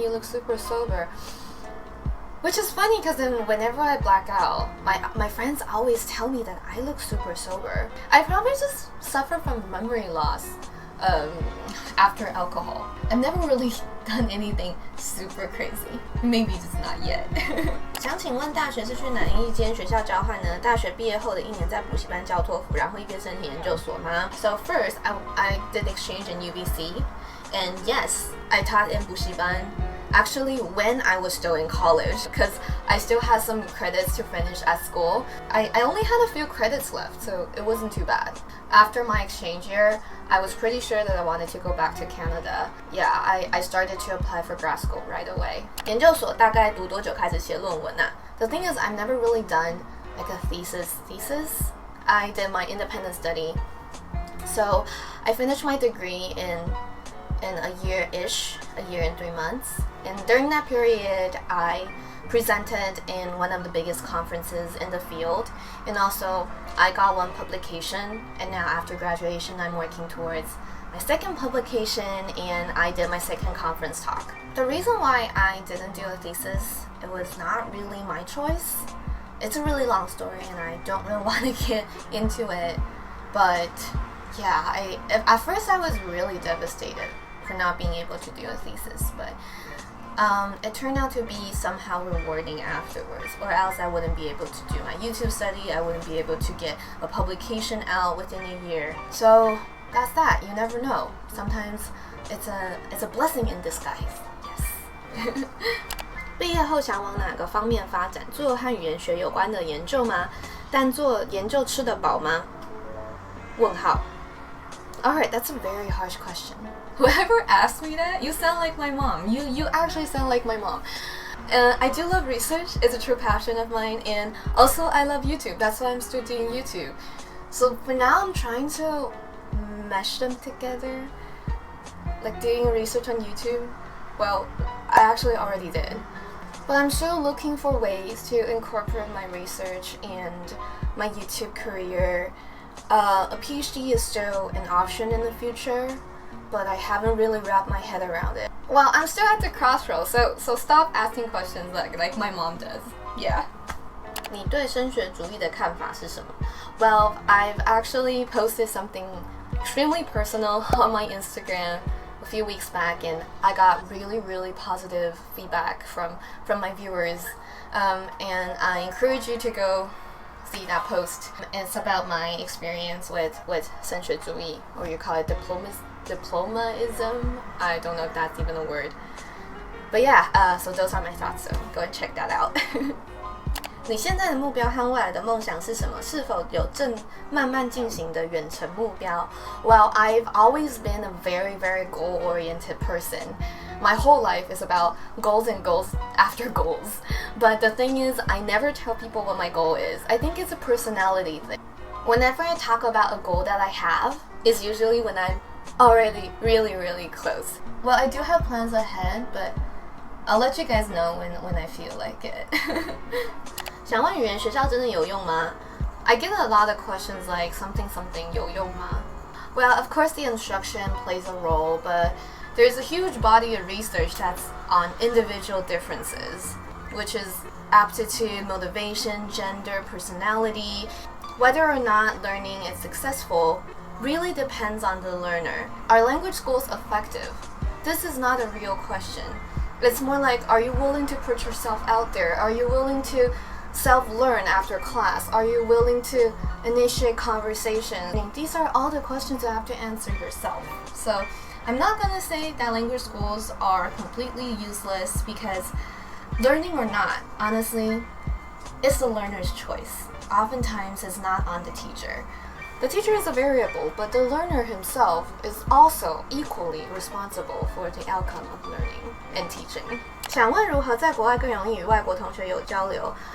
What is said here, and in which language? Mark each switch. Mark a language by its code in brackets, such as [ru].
[en] You look super sober. Which is funny because then whenever I black out, my friends always tell me that I look super sober. I probably just suffer from memory loss. after alcohol. I've never really done anything super crazy. Maybe just not yet. [zh] 想请问大学是去哪一间学校交换呢？大学毕业后的1年在补习班教托福，然后一边申请研究所吗？ [en] So first, I did exchange in UBC, and yes, I taught in 补习班. Actually, when I was still in college, because I still had some credits to finish at school. I only had a few credits left, so it wasn't too bad. After my exchange year, I was pretty sure that I wanted to go back to Canada. Yeah, I started to apply for grad school right away. [zh] 研究所大概读多久开始写论文啊？ [en] The thing is, I've never really done like a thesis. I did my independent study. So I finished my degree in a year-ish, a year and 3 months. And during that period, I presented in one of the biggest conferences in the field. And also, I got one publication. And now after graduation, I'm working towards my second publication, and I did my second conference talk. The reason why I didn't do a thesis, it was not really my choice. It's a really long story, and I don't really want to get into it. But yeah, at first I was really devastated for not being able to do a thesis, but it turned out to be somehow rewarding afterwards, or else I wouldn't be able to do my YouTube study. I wouldn't be able to get a publication out within a year. So that's that. You never know. Sometimes it's a blessing in disguise. Yes. [zh] 毕业后想往哪个方面发展？做和语言学有关的研究吗？但做研究吃得饱吗？问号。 [en] Alright, that's a very harsh question. Whoever asked me that, you sound like my mom. You actually sound like my mom. I do love research. It's a true passion of mine. And also, I love YouTube. That's why I'm still doing YouTube. So for now, I'm trying to mesh them together. Like doing research on YouTube. Well, I actually already did. But I'm still looking for ways to incorporate my research and my YouTube career. A PhD is still an option in the future, but I haven't really wrapped my head around it. Well, I'm still at the crossroads, so stop asking questions like my mom does. Yeah. [zh] 你对升学主义的看法是什么？ [en] Well, I've actually posted something extremely personal on my Instagram a few weeks back, and I got really positive feedback from my viewers. And I encourage you to go see that post. It's about my experience with 升学主义, or you call it diplomaism. I don't know if that's even a word. But yeah, so those are my thoughts, so go and check that out. [zh] 你现在的目标和未来的梦想是什么？是否有正慢慢进行的远程目标？ [en] Well, I've always been a very goal-oriented person. My whole life is about goals and goals after goals. But the thing is, I never tell people what my goal is. I think it's a personality thing. Whenever I talk about a goal that I have, it's usually when I'm already really close. Well, I do have plans ahead, but I'll let you guys know when I feel like it. [zh] 想问语言学校真的有用吗？ [en] I get a lot of questions like something [zh] 有用吗? [en] Well, of course the instruction plays a role, but there's a huge body of research that's on individual differences, which is aptitude, motivation, gender, personality. Whether or not learning is successful really depends on the learner. Are language schools effective? This is not a real question. It's more like, are you willing to put yourself out there? Are you willing to self-learn after class? Are you willing to initiate conversation? I mean, these are all the questions you have to answer yourself. So I'm not gonna say that language schools are completely useless, because learning or not, honestly, it's the learner's choice. Oftentimes it's not on the teacher. The teacher is a variable, but the learner himself is also equally responsible for the outcome of learning and teaching. [zh] 想问如何在国外更容易与外国同学有交流？